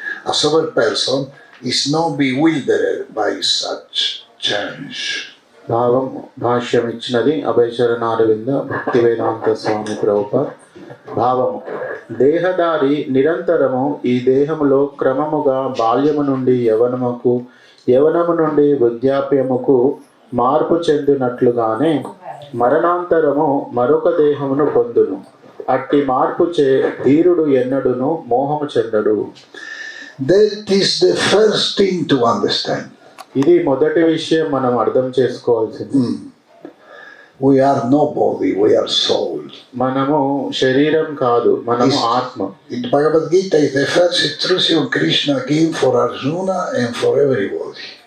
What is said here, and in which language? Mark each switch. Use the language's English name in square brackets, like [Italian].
[English] A sober person is not bewildered by such change. [Telugu] భావం భాష్యం ఇచ్చినది అభయచరణారవింద భక్తి వేదాంత స్వామి ప్రభుపాద్. భావము: దేహదారి నిరంతరము ఈ దేహములో క్రమముగా బాల్యము నుండి యవనముకు, యవనము నుండి వృద్ధాప్యముకు మార్పు చెందినట్లుగానే మరణాంతరము మరొక దేహమును పొందును. అట్టి మార్పు చే ధీరుడు ఎన్నడును మోహము చెందడు. [English] That is the first thing to understand. [Telugu] ఇది మొదటి విషయం మనం అర్థం చేసుకోవాల్సింది. [English] We are no body, we are soul. [Telugu] మనము శరీరం కాదు, మనము ఆత్మ. [English] In Bhagavad Gita is the first instruction Krishna gave for Arjuna and for everybody.